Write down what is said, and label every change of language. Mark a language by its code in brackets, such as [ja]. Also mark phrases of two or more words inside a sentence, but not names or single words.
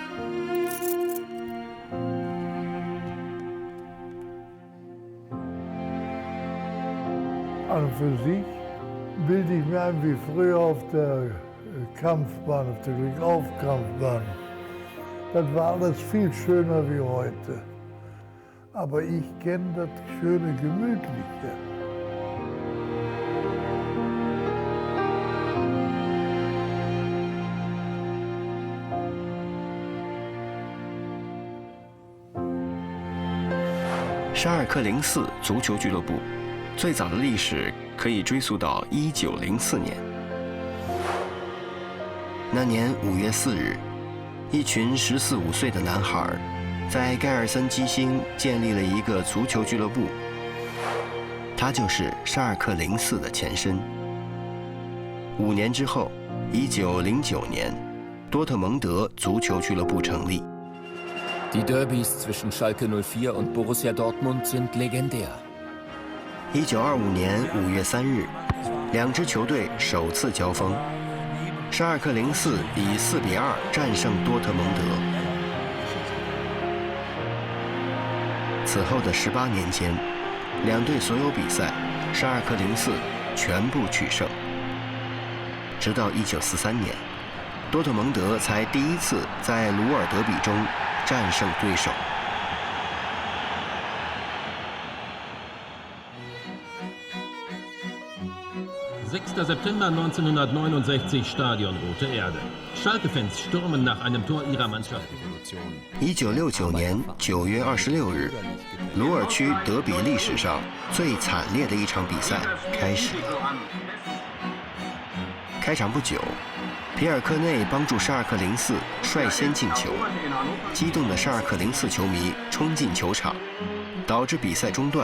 [de] An und für sich bilde ich mir ein wie früher auf der Kampfbahn, auf der Glückaufkampfbahn. Das war alles viel schöner wie heute. Aber ich kenne das schöne Gemütliche. [zh] 沙尔克04足球俱乐部最早的历史可以追溯到1904年。那年5月4日，一群14、15岁的男孩在盖尔森基兴建立了一个足球俱乐部，它就是沙尔克04的前身。5年之后，1909年，多特蒙德足球俱乐部成立。 [de] Die Derbys zwischen Schalke 04 und Borussia Dortmund sind legendär. [zh] 1925 年5月3日，两支球队首次交锋，沙尔克04以4-2战胜多特蒙德。此后的18年间，两队所有比赛，沙尔克04全部取胜。直到1943年，多特蒙德才第一次在鲁尔德比中战胜对手。 [de] 6. September 1969, Stadion Rote Erde. Schalke-Fans stürmen nach einem Tor ihrer Mannschaft. [zh] 1969 年9月26日，鲁尔区德比历史上最惨烈的一场比赛开始。开场不久，皮尔克内帮助沙尔克04率先进球，激动的沙尔克04球迷冲进球场，导致比赛中断。